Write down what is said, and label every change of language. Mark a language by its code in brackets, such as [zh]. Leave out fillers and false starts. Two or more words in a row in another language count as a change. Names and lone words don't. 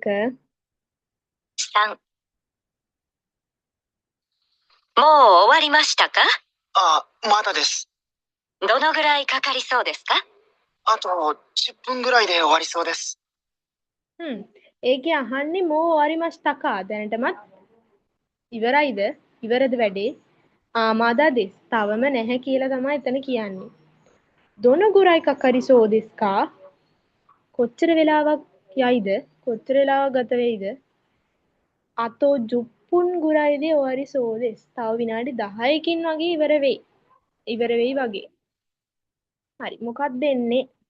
[si] 3、 [ja] もう終わりましたか？あ、まだです。どのぐらいかかりそうですか？あと10分ぐらいで終わりそうです。 [si] ඒකේ අහන්නේ [ja] もう終わりましたか [si] දැනටමත් ඉවරයිද ඉවරද වැඩේ ආමාදාදෙස් තවම නැහැ කියලා තමයි එතන කියන්නේ [ja] どのぐらいかかりそうですか [si] කොච්චර වෙලාවක් යයිද කොච්චර වෙලාවක් ගත වෙයිද [ja] あと10分ぐらいで終わりそうです [si] තව විනාඩි 10කින් වගේ ඉවර වෙයි වගේ හරි මොකක්ද එන්නේ